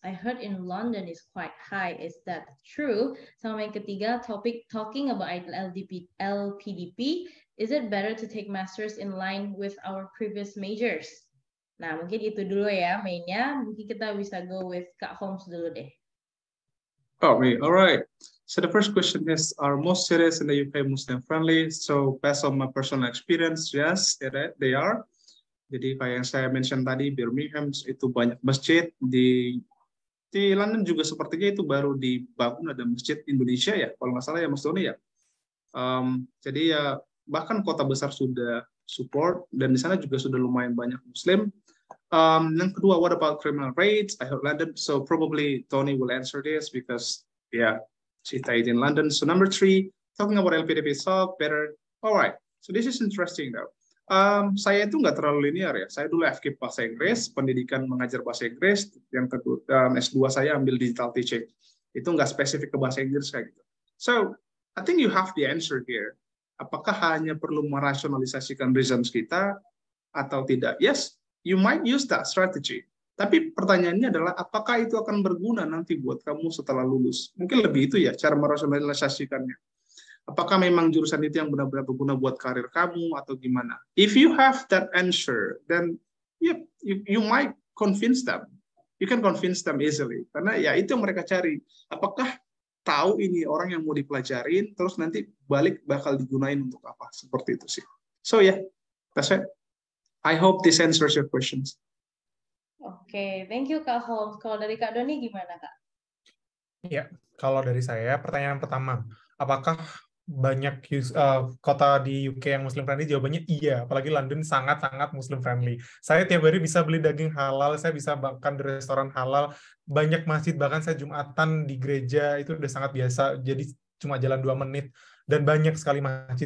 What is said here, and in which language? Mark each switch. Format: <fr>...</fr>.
<en>I heard in London is quite high, is that true?</en> <id>Sama yang ketiga,</id> <en>talking about LPDP, is it better to take masters in line with our previous majors?</en> <id>Nah, mungkin itu dulu ya mainnya. Mungkin kita bisa go with Kak Holmes dulu deh.</id> <en>Oh, me. All right. So the first question is, are most cities in the UK Muslim friendly? So based on my personal experience, yes, they are.</en> <id>Jadi kayak yang saya mention tadi, Birmingham itu banyak masjid. Di London juga sepertinya itu baru dibangun ada masjid Indonesia ya, kalau nggak salah ya Mas Doni ya. Jadi ya bahkan kota besar sudah support dan di sana juga sudah lumayan banyak Muslim. Yang kedua,</id> <en>what about criminal rates? I heard London, so probably Tony will answer this because yeah, she stayed in London. So number 3, talking about LPDP solve better. Alright, so this is interesting though.</en> <id>Saya itu nggak terlalu linear ya. Saya dulu FK bahasa Inggris, pendidikan mengajar bahasa Inggris. Yang kedua, S2 saya ambil digital teaching. Itu nggak spesifik ke bahasa Inggris kayak gitu.</id> <en>So I think you have the answer here.</en> <id>Apakah hanya perlu merasionalisasikan reasons kita atau tidak?</id> <en>Yes, you might use that strategy.</en> <id>Tapi pertanyaannya adalah apakah itu akan berguna nanti buat kamu setelah lulus? Mungkin lebih itu ya cara merasionalisasikannya. Apakah memang jurusan itu yang benar-benar berguna buat karir kamu atau gimana?</id> <en>If you have that answer, then you might convince them. You can convince them easily.</en> <id>Karena ya itu yang mereka cari. Apakah tahu ini orang yang mau dipelajarin, terus nanti balik bakal digunain untuk apa? Seperti itu sih.</id> <en>So yeah, that's it. I hope this answers your questions. Oke, thank you Kak Holmes.</en> <id>Kalau dari Kak Doni gimana Kak? Ya, kalau dari saya pertanyaan pertama, apakah banyak kota di UK yang Muslim friendly? Jawabannya iya, apalagi London sangat-sangat Muslim friendly. Saya tiap hari bisa beli daging halal, saya bisa makan di restoran halal, banyak masjid, bahkan saya Jumatan di gereja itu udah sangat biasa, jadi cuma jalan 2 menit, dan banyak sekali masjid.</id>